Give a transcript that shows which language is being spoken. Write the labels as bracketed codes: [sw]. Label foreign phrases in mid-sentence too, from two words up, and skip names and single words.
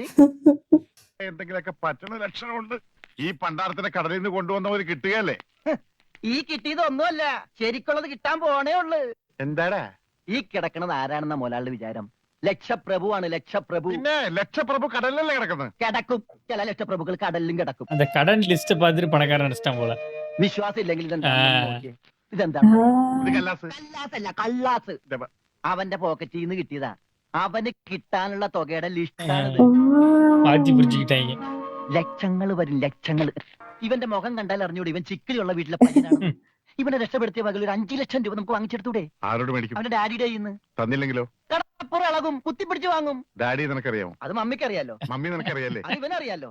[ml] എന്തെങ്കിലുമൊക്കെ പറ്റണ ലക്ഷണമുണ്ട്. ഈ പണ്ടാരത്തിനെ കടലിൽ നിന്ന് കൊണ്ടുവന്നവര് കിട്ടുകയല്ലേ? ഈ കിട്ടിയതൊന്നുമല്ല, ശരിക്കുള്ളത് കിട്ടാൻ പോണേ ഉള്ളു. എന്താടാ? ഈ കിടക്കണത് ആരാണെന്ന മുതലാളിയുടെ വിചാരം? ലക്ഷപ്രഭുവാണ്, ലക്ഷപ്രഭു. പിന്നെ ലക്ഷപ്രഭു കടലിലല്ലേ കിടക്കുന്നത്? കിടക്കും. ചില ലക്ഷപ്രഭുക്കൾ കടലിലും കിടക്കും. [ta] அந்த கடன் லிஸ்ட் பார்த்துட்டு பணக்காரன் நினைச்சிட்டான் போல. [ml] വിശ്വാസം ഇല്ലെങ്കിൽ ഇതെന്താ? ഇതെന്താ? ഇത് കല്ലാസ്. കല്ലാസല്ല, കള്ളാസ്. ഇതെപ്പ. അവന്റെ പോക്കറ്റിൽ നിന്ന് കിട്ടിയതാ. അവന് കിട്ടാനുള്ള തുകയുടെ ലിസ്റ്റാണിത്. [ta] மாத்தி பிரிச்சுக்கிட்டாங்க. [ml] ലക്ഷങ്ങൾ വരും, ലക്ഷങ്ങൾ. ഇവന്റെ മുഖം കണ്ടാൽ അറിഞ്ഞൂടെ ഇവൻ ചിക്കിലുള്ള വീട്ടിലെ പയ്യനാണ്. ഇവനെ രക്ഷപ്പെടുത്തിയ വകയിൽ ഒരു 5 ലക്ഷം രൂപ നമുക്ക് വാങ്ങിച്ചെടുത്തൂടെ? ആരോട് മേടിക്കും? അവന്റെ ഡാഡിയുടെ കയ്യിന്ന്. തന്നില്ലെങ്കിലോ? കടപ്പുറം ഇളകും, കുത്തിപ്പിടിച്ച് വാങ്ങും. ഡാഡി നിനക്കറിയാമോ? അത് മമ്മിക്കറിയാലോ, മമ്മി നിനക്കറിയല്ലേ? അത് ഇവനറിയാലോ,